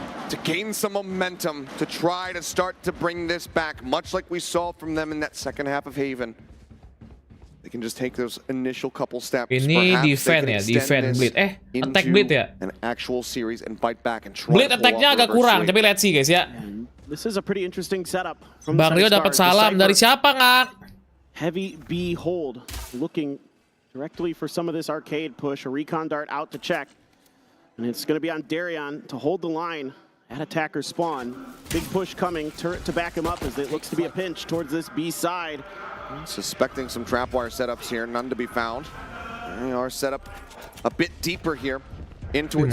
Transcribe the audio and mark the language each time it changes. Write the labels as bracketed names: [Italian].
[English] to gain some momentum to try to start to bring this back, much like we saw from them in that second half of Haven. They can just take those initial couple steps. [Indonesian] Ini defend ya, defend bleed. Attack bleed ya. [English] An actual series and fight back and try. [Indonesian] Bleed attack-nya agak kurang, tapi [English] let's see [Indonesian] guys ya. [English] This is a pretty interesting setup. From [Indonesian] Bang Rio dapat salam dari siapa ngak? [English] Heavy B hold, looking directly for some of this arcade push. A recon dart out to check. And it's going to be on Darion to hold the line at attacker spawn. Big push coming, turret to back him up as it looks to be a pinch towards this B side. Suspecting some trapwire setups here, none to be found. They are set up a bit deeper here in towards